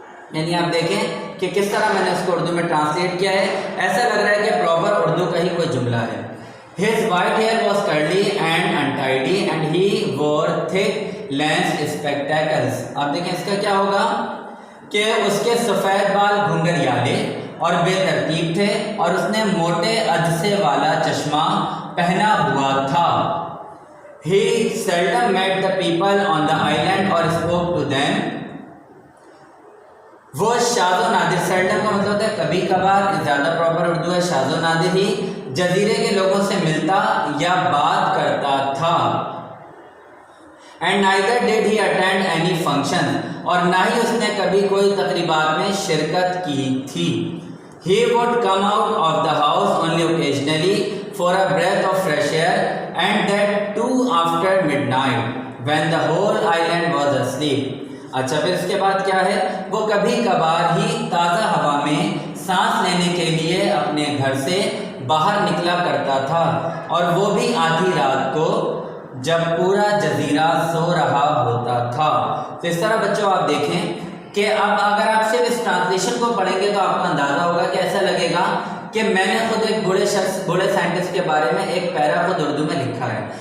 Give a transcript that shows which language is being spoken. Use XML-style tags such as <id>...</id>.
<ur>یعنی آپ دیکھیں کہ کس طرح میں نے اس کو اردو میں ٹرانسلیٹ کیا ہے، ایسا لگ رہا ہے کہ پراپر اردو کا ہی کوئی جملہ ہے۔</ur> <en>His white hair was curly and untidy and he wore thick lensed spectacles.</en> <ur>آپ دیکھیں اس کا کیا ہوگا کہ اس کے سفید بال گھنگریالے اور بے ترتیب تھے اور اس نے موٹے عدسے والا چشمہ پہنا ہوا تھا.</ur> <en>He seldom met the people on the island or spoke to them.</en> <ur>وہ شاذ و نادر، سیلڈم کا مطلب ہوتا ہے کبھی کبھار، زیادہ پراپر اردو ہے شاذ و نادر ہی جزیرے کے لوگوں سے ملتا یا بات کرتا تھا. And</ur> <en>neither did he attend any function،</en> <ur>اور نہ ہی اس نے کبھی کوئی تقریبات میں شرکت کی تھی.</ur> <en>He would come out of the house only occasionally for a breath of fresh air, and that too after midnight when the whole island was asleep.</en> <ur>اچھا پھر اس کے بعد کیا ہے، وہ کبھی کبھار ہی تازہ ہوا میں سانس لینے کے لیے اپنے گھر سے باہر نکلا کرتا تھا، اور وہ بھی آدھی رات کو جب پورا جزیرہ سو رہا ہوتا تھا. تو اس طرح بچوں آپ دیکھیں کہ اب اگر آپ صرف اس ٹرانسلیشن کو پڑھیں گے تو آپ کو اندازہ ہوگا کہ ایسا لگے گا کہ میں نے خود ایک بوڑھے سائنٹسٹ کے بارے میں ایک پیرا خود اردو میں لکھا ہے.</ur>